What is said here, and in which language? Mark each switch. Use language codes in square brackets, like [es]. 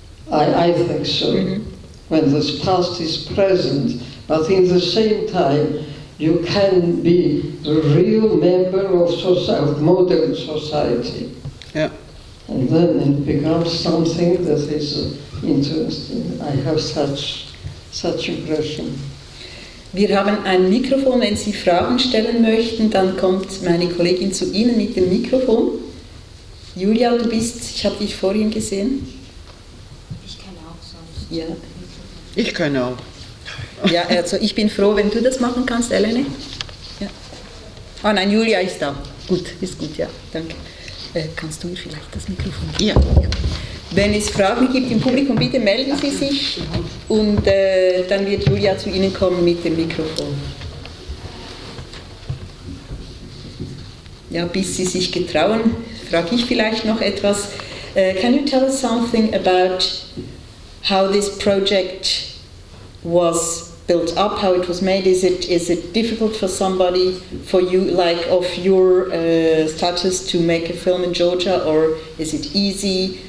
[en] I think so. Mm-hmm. When this past is present, but in the same time, you can be a real member of society, modern society. Yeah. And then it becomes something that is interesting. I have such impression. [de] Wir haben ein Mikrofon. Wenn Sie Fragen stellen möchten, dann kommt meine Kollegin zu Ihnen mit dem Mikrofon. Julia, ich habe dich vorhin gesehen. Ich kann auch sonst. Ja. Ich kann auch. Ja, also ich bin froh, wenn du das machen kannst, Elene. Ja. Ah nein, Julia ist da. Gut, ist gut, ja, danke. Kannst du mir vielleicht das Mikrofon geben? Ja. Wenn es Fragen gibt im Publikum, bitte melden Sie sich und dann wird Julia zu Ihnen kommen mit dem Mikrofon. Ja, bis Sie sich getrauen, frage ich vielleicht noch etwas. [en] Can you tell us something about how this project was built up, how it was made? Is it difficult for somebody, for you, like of your status, to make a film in Georgia, or is it easy?